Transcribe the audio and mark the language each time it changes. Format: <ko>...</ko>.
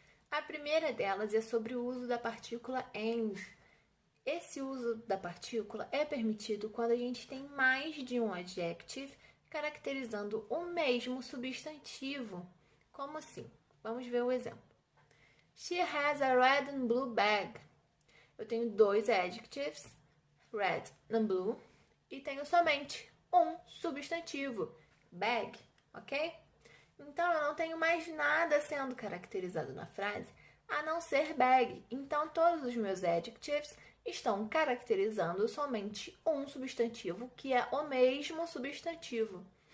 <pt>A primeira delas é sobre o uso da partícula and. Esse uso da partícula é permitido quando a gente tem mais de um adjective caracterizando o mesmo substantivo. Como assim? Vamos ver o exemplo.</pt> <en>She has a red and blue bag.</en> <pt>Eu tenho 2 adjectives, red and blue, e tenho somente um substantivo, bag, ok? Então, eu não tenho mais nada sendo caracterizado na frase, a não ser bag. Então, todos os meus adjectives estão caracterizando somente um substantivo, que é o mesmo substantivo.</pt>